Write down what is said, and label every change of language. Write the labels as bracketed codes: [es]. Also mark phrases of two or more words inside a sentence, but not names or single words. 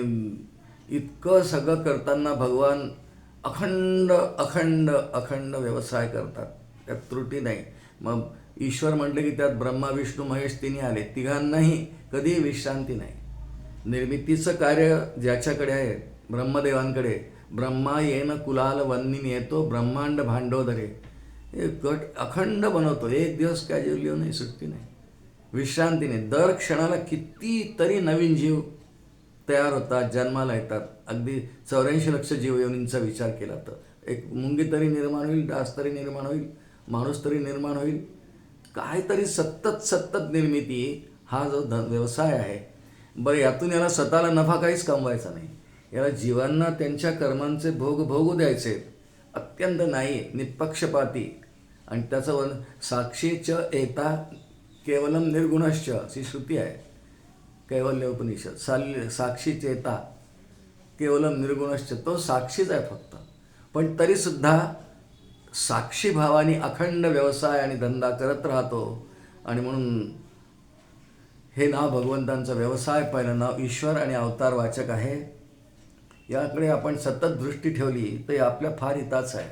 [mr] आणि इतकं सगळं करताना भगवान अखंड अखंड अखंड व्यवसाय करतात, त्यात त्रुटी नाही. मग ईश्वर म्हटलं की त्यात ब्रह्मा विष्णू महेश तिन्ही आले, तिघांनाही कधीही विश्रांती नाही. निर्मितीचं कार्य ज्याच्याकडे आहे, ब्रह्मदेवांकडे, [sa] ब्रह्मा येन कुलाल वन्नीन येतो ब्रह्मांड भांडोदरे, [mr] हे गट अखंड बनवतो. एक दिवस काय जेवली नाही, सुट्टी नाही, विश्रांती नाही. दर क्षणाला कितीतरी नवीन जीव तयार होतात, जन्माला येतात. अगदी 84 लक्ष जीवयोनींचा विचार केला तर एक मुंगी तरी निर्माण होईल, डास तरी निर्माण होईल, माणूस तरी निर्माण होईल. काहीतरी सतत सतत निर्मिती, हा जो व्यवसाय आहे. बरं, यातून याला स्वतःला नफा काहीच कमवायचा नाही, याला जीवांना त्यांच्या कर्मांचे भोग भोगू द्यायचे. अत्यंत नाही निष्पक्षपाती. आणि त्याचं [sa] साक्षीच एता केवलम निर्गुणश्च [mr] अशी श्रुती आहे कैवल्य उपनिषद. [sa] साक्षी चेता केवलम निर्गुणश्च, [mr] तो साक्षीच आहे फक्त. पण तरीसुद्धा साक्षी भावाने अखंड व्यवसाय आणि धंदा करत राहतो. आणि म्हणून हे नाव भगवंतांचं व्यवसाय, पहिलं नाव ईश्वर आणि अवतार वाचक आहे. याकडे आपण सतत दृष्टी ठेवली तर आपल्या फार हिताचं आहे.